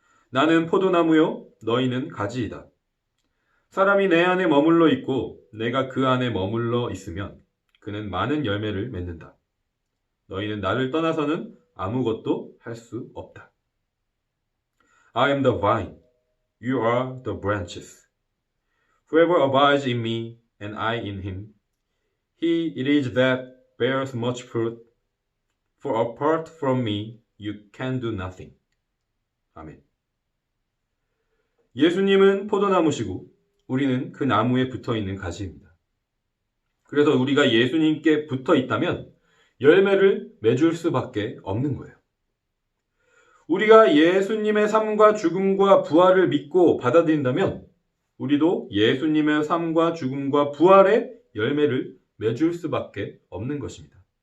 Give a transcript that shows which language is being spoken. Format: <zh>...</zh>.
<ko>나는 포도나무요 너희는 가지이다. 사람이 내 안에 머물러 있고 내가 그 안에 머물러 있으면 그는 많은 열매를 맺는다. 너희는 나를 떠나서는 아무것도 할 수 없다.</ko> <en>I am the vine, you are the branches. Whoever abides in me and I in him, he it is that bears much fruit, for apart from me you can do nothing.</en> <ko>아멘. 예수님은 포도나무시고 우리는 그 나무에 붙어있는 가지입니다. 그래서 우리가 예수님께 붙어 있다면 열매를 맺을 수밖에 없는 거예요. 우리가 예수님의 삶과 죽음과 부활을 믿고 받아들인다면 우리도 예수님의 삶과 죽음과 부활의 열매를 맺을 수밖에 없는 것입니다.</ko>